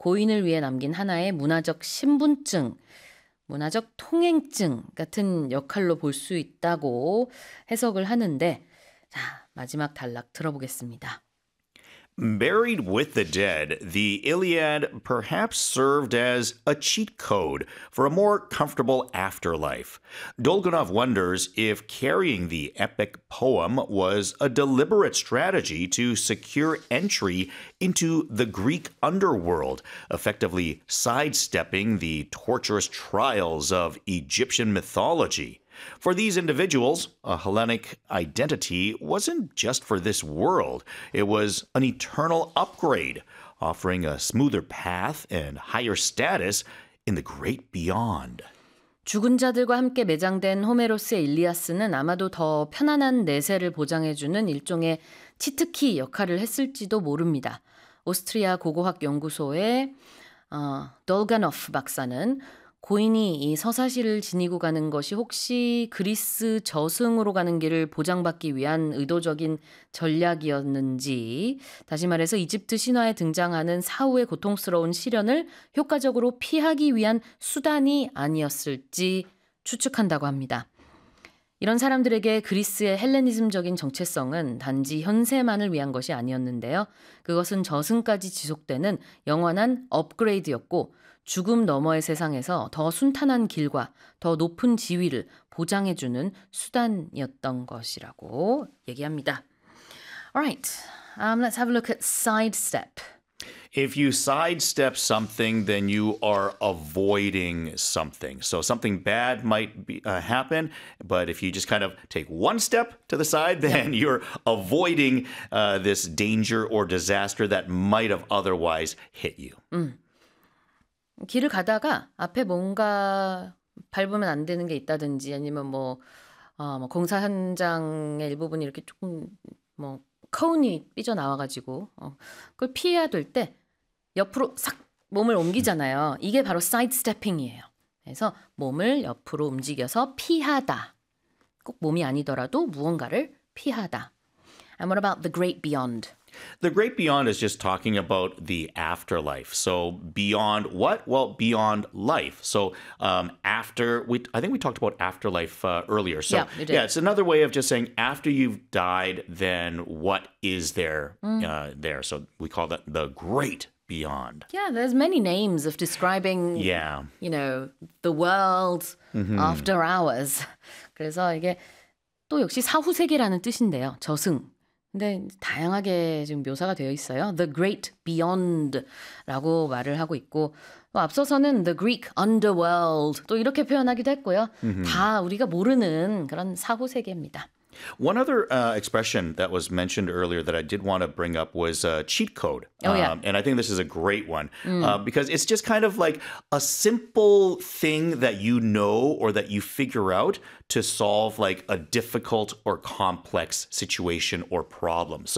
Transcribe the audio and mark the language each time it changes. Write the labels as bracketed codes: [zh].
[ko] 고인을 위해 남긴 하나의 문화적 신분증, 문화적 통행증 같은 역할로 볼수 있다고 해석을 하는데, 자, 마지막 단락 들어보겠습니다. [en] Buried with the dead, the Iliad perhaps served as a cheat code for a more comfortable afterlife. Dolgunov wonders if carrying the epic poem was a deliberate strategy to secure entry into the Greek underworld, effectively sidestepping the torturous trials of Egyptian mythology. For these individuals, a Hellenic identity wasn't just for this world. It was an eternal upgrade, offering a smoother path and higher status in the great beyond. [ko] 죽은 자들과 함께 매장된 호메로스의 일리아스는 아마도 더 편안한 내세를 보장해주는 일종의 치트키 역할을 했을지도 모릅니다. 오스트리아 고고학 연구소의 돌가노프 박사는 고인이 이 서사시를 지니고 가는 것이 혹시 그리스 저승으로 가는 길을 보장받기 위한 의도적인 전략이었는지, 다시 말해서 이집트 신화에 등장하는 사후의 고통스러운 시련을 효과적으로 피하기 위한 수단이 아니었을지 추측한다고 합니다. 이런 사람들에게 그리스의 헬레니즘적인 정체성은 단지 현세만을 위한 것이 아니었는데요. 그것은 저승까지 지속되는 영원한 업그레이드였고, 죽음 너머의 세상에서 더 순탄한 길과 더 높은 지위를 보장해주는 수단이었던 것이라고 얘기합니다. [en] Alright, let's have a look at sidestep. If you sidestep something, then you are avoiding something. So something bad might be happen, but if you just kind of take one step to the side, then you're avoiding this danger or disaster that might have otherwise hit you. [ko] 길을 가다가 앞에 뭔가 밟으면 안 되는 게 있다든지 아니면 뭐 공사 현장의 일부분이 이렇게 조금 뭐 커운이 삐져나와가지고 그걸 피해야 될때 옆으로 싹 몸을 옮기잖아요. 이게 바로 사이드스태핑이에요. 그래서 몸을 옆으로 움직여서 피하다. 꼭 몸이 아니더라도 무언가를 피하다. [en] And what about the great beyond? The great beyond is just talking about the afterlife. So beyond what? Well, beyond life. So after we, I think we talked about afterlife earlier. So Yeah, we yeah, did. it's another way of just saying after you've died, then what is there? So we call that the great beyond. Yeah, there's many names of describing, Yeah. the world after hours. [ko] 그래서 이게 또 역시 사후 세계라는 뜻인데요. 저승. 근데 다양하게 지금 묘사가 되어 있어요. The Great Beyond라고 말을 하고 있고 앞서서는 The Greek Underworld 또 이렇게 표현하기도 했고요. 다 우리가 모르는 그런 사후 세계입니다. [en] One other expression that was mentioned earlier that I did want to bring up was cheat code. Oh yeah. And I think this is a great one because it's just kind of like a simple thing that you know or that you figure out to solve like a difficult or complex situation or problem.